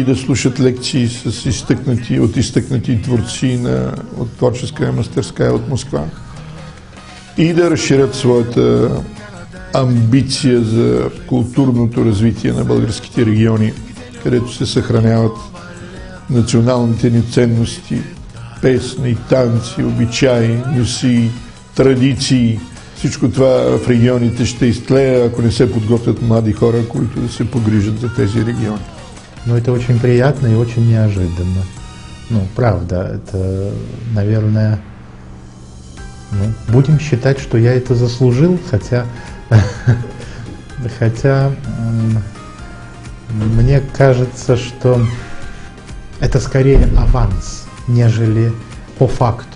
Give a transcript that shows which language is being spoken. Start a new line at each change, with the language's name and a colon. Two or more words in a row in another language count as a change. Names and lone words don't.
Bulgarian: да слушат лекции от изтъкнати творци от творческа мастерска от Москва и да разширят своята амбиция за културното развитие на българските региони, където се съхраняват националните ни ценности, песни, танци, обичаи, носи, традиции. Всичко това в регионите ще изтлее, ако не се подготвят млади хора, които да се погрижат за тези региони.
Russian: Но это очень приятно и очень неожиданно. Ну, правда, это, наверное, будем считать, что я это заслужил, хотя мне кажется, что это скорее аванс, нежели по факту.